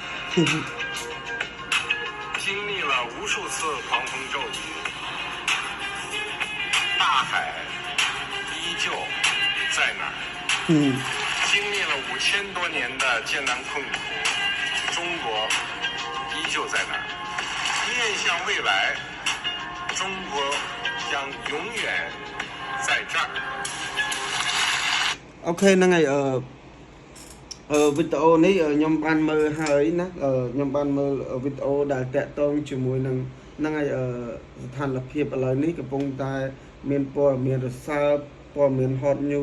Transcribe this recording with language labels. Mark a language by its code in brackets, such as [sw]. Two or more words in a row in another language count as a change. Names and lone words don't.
[zh] 经历了无数次狂风骤雨，大海依旧在那儿。经历了5000多年的艰难困苦，中国依旧在那儿。面向未来，中国将永远在这儿。 [km] OK ហ្នឹងហើយវីដេអូនេះខ្ញុំបានមើលហើយណាខ្ញុំបានមើលវីដេអូដែលតាក់ទងជាមួយនឹងហ្នឹងហើយស្ថានភាពឥឡូវនេះកំពុងតែមានព័ត៌មានរសើបព័ត៌មាន [en] hot news